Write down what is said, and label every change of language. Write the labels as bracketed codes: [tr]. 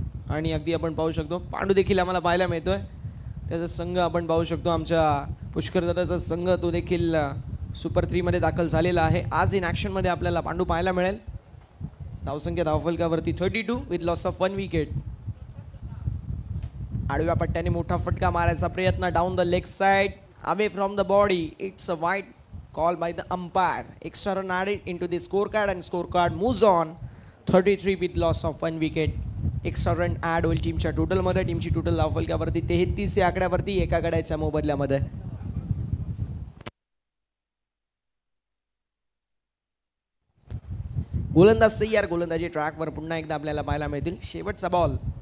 [mr] आणि अगदी आपण पाहू शकतो पांडू देखील आम्हाला पाहायला मिळतोय. त्याचा संघ आपण पाहू शकतो, आमच्या पुष्कर दादाचा संघ तो देखील सुपर 3 मध्ये दाखल झालेला आहे. आज [en] in action [mr] मध्ये आपल्याला पांडू पाहायला मिळेल. धावसंख्या धावफलकावरती 32 [en] With loss of 1 wicket. [mr] आडव्या पट्ट्याने मोठा फटका मारायचा प्रयत्न [en] Down the leg side away from the body. It's a wide call by the umpire. Extra run added into the scorecard and scorecard moves on 33 with loss of 1 wicket. [mr] Extra run add होईल टीमच्या टोटलमध्ये. टीमची total धावफलकावरती 33 या आकड्यावरती एका गड्याच्या मोबदल्यामध्ये. गोलंदाज तयार. गोलंदाजी ट्रॅकवर पुन्हा एकदा आपल्याला पाहायला मिळतील. शेवटचा बॉल.